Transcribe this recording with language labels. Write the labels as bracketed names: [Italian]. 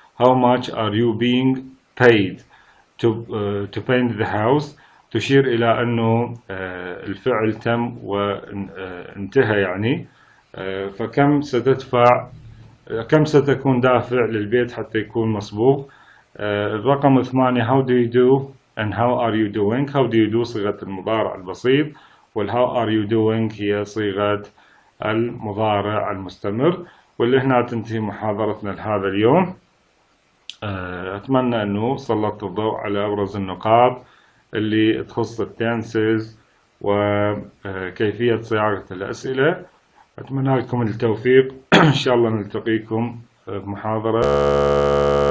[English] how much are you being paid to paint the house، [Arabic] تشير إلى أنه الفعل تم وانتهى يعني. فكم ستدفع، كم ستكون دافع للبيت حتى يكون مصبوغ. [English] الرقم 8 how do you do and how are you doing. how do you do [Arabic] صيغة المضارع البسيط، [English] how are you doing [Arabic] هي صيغة المضارع المستمر. واللي هنا تنتهي محاضرتنا لهذا اليوم. أتمنى أنه سلطت الضوء على أبرز النقاط اللي تخص التنسز وكيفية صياغة الأسئلة. أتمنى لكم التوفيق. إن شاء الله نلتقيكم في محاضرة